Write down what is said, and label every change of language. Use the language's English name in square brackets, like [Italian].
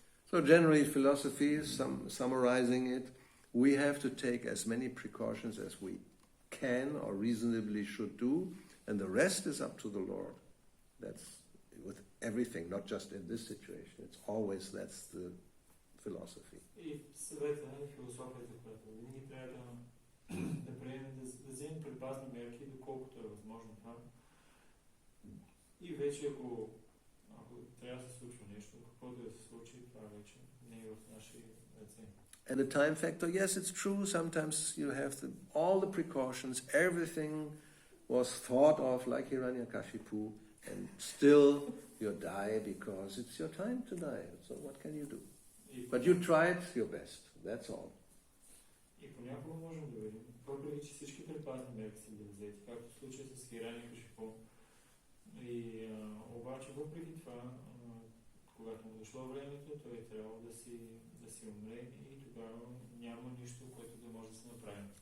[English] So generally, philosophy, summarizing it, we have to take as many precautions as we can or reasonably should do, and the rest is up to the Lord. That's with everything, not just in this situation. It's always, that's the philosophy. [Bulgarian] И съвета и философията, която винаги трябва да приемем, да вземем предпазни мерки, доколкото е възможно това. И вече ако трябва да се случва нещо, каквото да се случи, това вече не е в наши ръце. [English] And the time factor, yes, it's true. Sometimes you have all the precautions, everything was thought of like Hiranyakashipu, and still you die because it's your time to die. So what can you do? But you tried your best, that's all. [Bulgarian] И понякога можем да видим, въпреки че всички предпазни мерки са били взети, както в случая с Hiranyakashipu. И обаче въпреки това, когато му дошло времето, той е трябвало да си умре и тогава няма нищо, което да може да се направи.